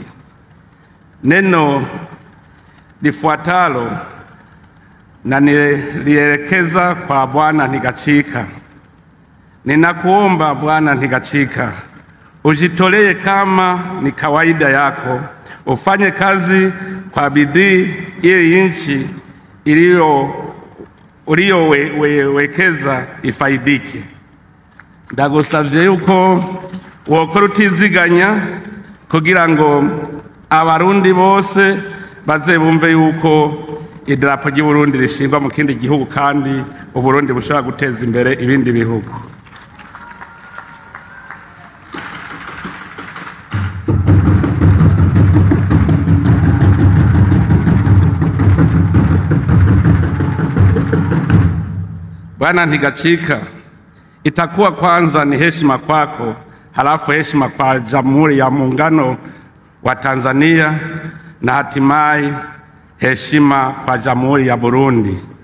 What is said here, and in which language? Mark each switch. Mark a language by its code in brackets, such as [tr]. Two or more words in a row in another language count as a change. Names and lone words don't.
[sw] Neno lifuatalo na nilielekeza kwa Bwana Ntigachika. Ninakuomba Bwana Ntigachika, ujitolee kama ni kawaida yako, ufanye kazi kwa bidii ili nchi uliyowekeza ifaidike. [rn] Ndagusavye yuko wokora utiziganya kugira ngo abarundi bose baze bumve yuko idarapo ry'Uburundi rishingwa mu kindi gihugu kandi Uburundi bushobora guteza imbere ibindi bihugu. [sw] Bwana Ntigachika, itakuwa kwanza ni heshima kwako, halafu heshima kwa Jamhuri ya Muungano wa Tanzania na hatimaye heshima kwa Jamhuri ya Burundi.